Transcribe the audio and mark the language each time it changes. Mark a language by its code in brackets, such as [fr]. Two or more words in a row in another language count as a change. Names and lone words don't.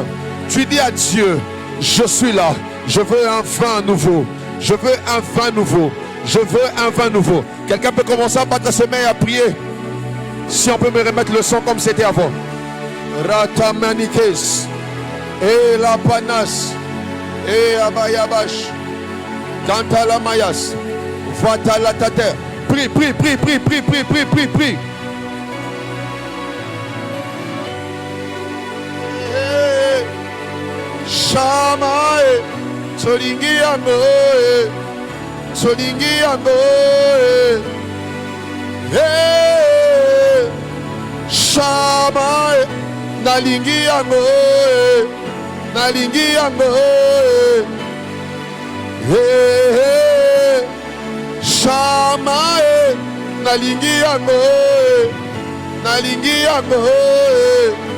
[fr] Tu dis à Dieu, je suis là. Je veux un vin nouveau. Je veux un vin nouveau. Je veux un vin nouveau. Quelqu'un peut commencer à battre ses mains et à prier. Si on peut me remettre le son comme c'était avant. Ratamanikes. Et la panas. Et abayabash. Kantala mayas. Vatala tater. Prie, prie, prie, prie, prie, prie, prie, prie, prie. Shamae. [ln] Solingi amoe. Solingi amoe. Hey. Shamae. Nalingi amoe. Nalingi amoe. Hey. Shamae. Nalingi amoe. Nalingi amoe.